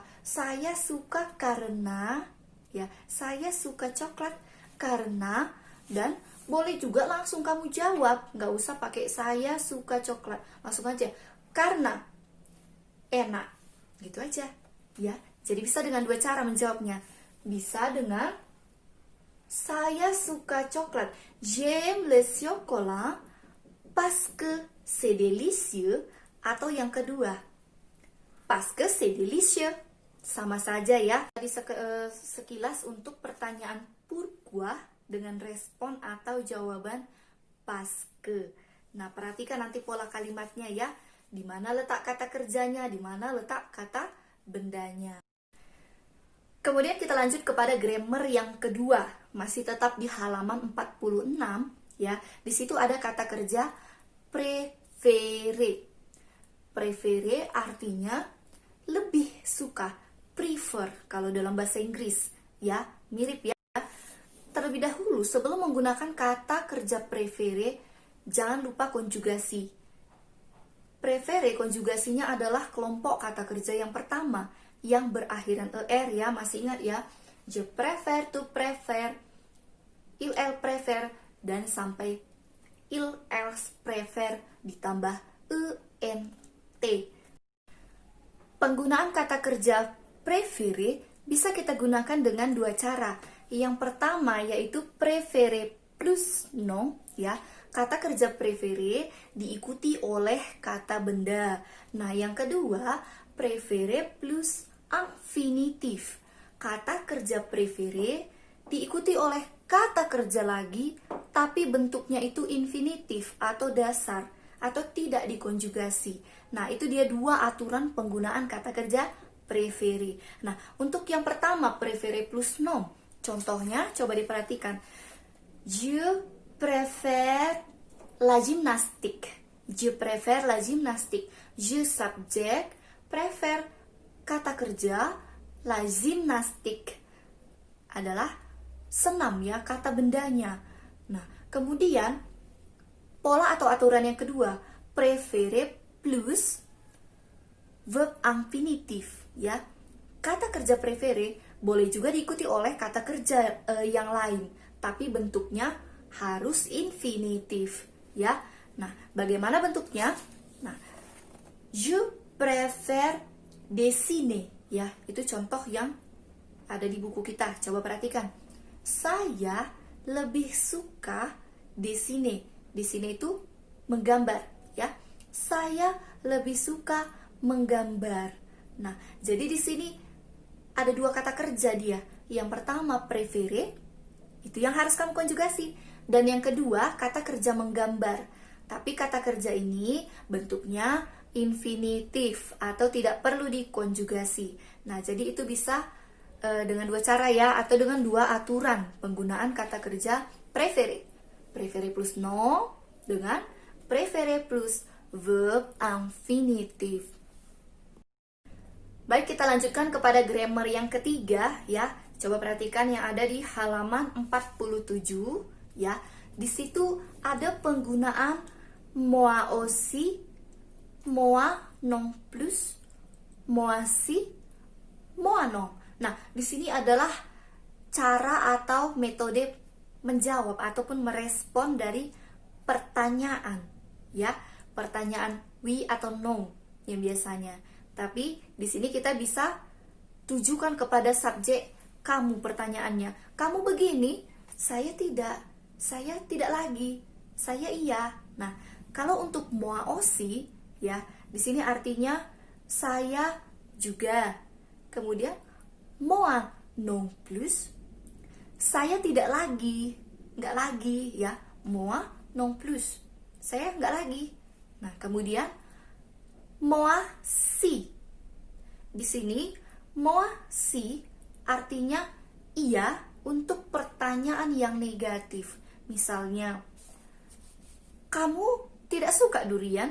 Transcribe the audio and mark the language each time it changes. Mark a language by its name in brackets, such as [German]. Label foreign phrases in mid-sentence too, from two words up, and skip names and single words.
[Indonesian] Saya suka karena, ya, saya suka coklat karena, dan boleh juga langsung kamu jawab, nggak usah pakai saya suka coklat, langsung aja karena enak, gitu aja, ya. Jadi bisa dengan dua cara menjawabnya. Bisa dengan saya suka coklat, [French] j'aime le chocolat parce que c'est délicieux, [Indonesian] atau yang kedua, [French] parce que c'est délicieux. [Indonesian] Sama saja ya. Tadi sekilas untuk pertanyaan pourquoi dengan respon atau jawaban [French] parce que. [Indonesian] Nah, perhatikan nanti pola kalimatnya ya. Di mana letak kata kerjanya, di mana letak kata bendanya. Kemudian kita lanjut kepada grammar yang kedua, masih tetap di halaman 46 ya. Di situ ada kata kerja préféré. Préféré artinya lebih suka, prefer kalau dalam bahasa Inggris ya, mirip ya. Terlebih dahulu sebelum menggunakan kata kerja préféré, jangan lupa konjugasi. Préféré konjugasinya adalah kelompok kata kerja yang pertama yang berakhiran er ya, masih ingat ya? [French] Je préfère, tu préfères, il elle préfère, [Indonesian] dan sampai [French] il elles préfère [Indonesian] ditambah ent. Penggunaan kata kerja préféré bisa kita gunakan dengan dua cara. Yang pertama yaitu [French] préféré plus nom [Indonesian] ya. Kata kerja préféré diikuti oleh kata benda. Nah, yang kedua [French] préféré plus infinitif. [Indonesian] Kata kerja préféré diikuti oleh kata kerja lagi, tapi bentuknya itu infinitif atau dasar, atau tidak dikonjugasi. Nah, itu dia dua aturan penggunaan kata kerja préféré. Nah, untuk yang pertama, [French] préféré plus nom. [Indonesian] Contohnya, coba diperhatikan. [French] Je préfère la gymnastique. Je préfère la gymnastique. [Indonesian] Je subject, préfère kata kerja, [French] la gymnastique [Indonesian] adalah senam ya, kata bendanya. Nah, kemudian pola atau aturan yang kedua, [French] préféré plus verb infinitif ya. [Indonesian] Kata kerja préféré boleh juga diikuti oleh kata kerja yang lain, tapi bentuknya harus infinitif ya. Nah, bagaimana bentuknya? Nah, [French] je préfère dessiner [Indonesian] ya, itu contoh yang ada di buku kita. Coba perhatikan. Saya lebih suka dessiner. Dessiner itu menggambar ya. Saya lebih suka menggambar. Nah, jadi di sini ada dua kata kerja dia. Yang pertama préféré, itu yang harus kamu konjugasi. Dan yang kedua kata kerja menggambar. Tapi kata kerja ini bentuknya infinitif atau tidak perlu dikonjugasi. Nah, jadi itu bisa dengan dua cara ya, atau dengan dua aturan penggunaan kata kerja préféré. [French] Préféré plus nom [Indonesian] dengan [French] préféré plus verb infinitif. [Indonesian] Baik, kita lanjutkan kepada grammar yang ketiga ya. Coba perhatikan yang ada di halaman 47 ya. Di situ ada penggunaan [French] moi aussi, moi non plus, moi si, moi non. [Indonesian] Nah, di sini adalah cara atau metode menjawab ataupun merespon dari pertanyaan ya. Pertanyaan oui atau no yang biasanya. Tapi di sini kita bisa tujukan kepada subjek kamu pertanyaannya. Kamu begini, saya tidak lagi, saya iya. Nah, kalau untuk [French] moi aussi [Indonesian] ya, di sini artinya saya juga. Kemudian [French] moi non plus, [Indonesian] saya tidak lagi, nggak lagi ya. [French] Moi non plus, [Indonesian] saya nggak lagi. Nah, kemudian [French] moi si. [Indonesian] Di sini [French] moi si [Indonesian] artinya iya untuk pertanyaan yang negatif. Misalnya, kamu tidak suka durian?